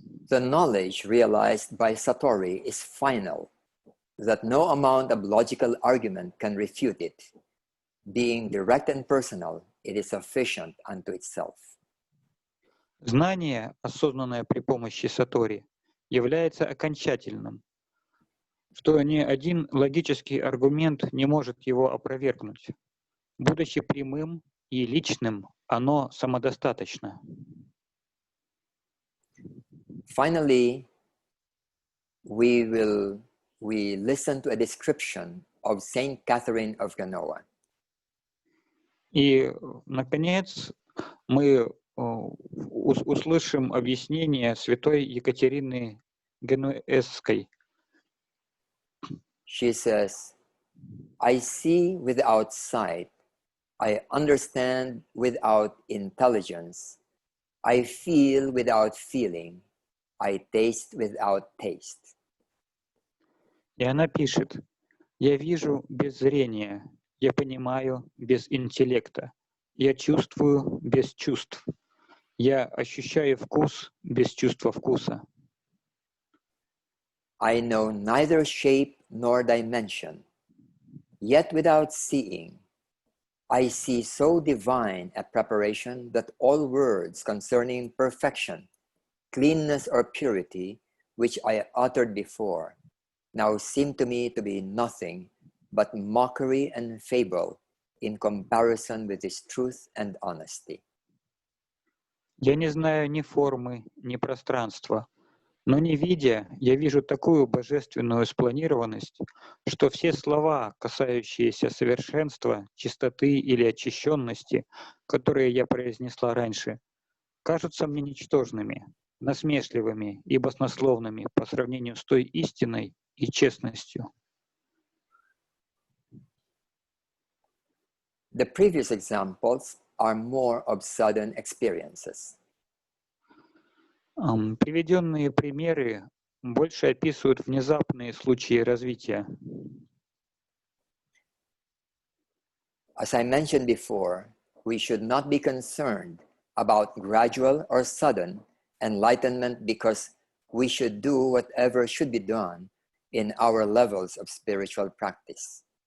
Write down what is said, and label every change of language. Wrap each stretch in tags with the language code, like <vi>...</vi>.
<en>The knowledge realized by Satori is final, that no amount of logical argument can refute it. Being direct and personal, it is sufficient unto itself.</en> <ru>Знание, осознанное при помощи Сатори, является окончательным, что ни один логический аргумент не может его опровергнуть. Будучи прямым и личным, оно самодостаточно.</ru> <en>Finally, we listen to a description of Saint Catherine of Genoa.</en> <ru>И, наконец, мы услышим объяснение святой Екатерины Генуэзской.</ru> <en>She says, I see without sight, I understand without intelligence, I feel without feeling, I taste without taste.</en> <ru>И она пишет, я вижу без зрения, я понимаю без интеллекта, я чувствую без чувств, я ощущаю вкус без чувства вкуса.</ru> <en>I know neither shape nor dimension, yet without seeing, I see so divine a preparation that all words concerning perfection, cleanness or purity, which I uttered before, now seem to me to be nothing but mockery and fable in comparison with His truth and honesty.</en> <ru>Я не знаю ни формы, ни пространства, но не видя, я вижу такую божественную спланированность, что все слова, касающиеся совершенства, чистоты или очищенности, которые я произнесла раньше, кажутся мне ничтожными, насмешливыми и баснословными по сравнению с той истиной и честностью.</ru> <en>The previous examples are more of sudden experiences.</en> <ru>Приведенные примеры больше описывают внезапные случаи развития.</ru> <en>As I mentioned before, we should not be concerned about gradual or sudden enlightenment because we should do whatever should be done in our levels of spiritual practice.</en>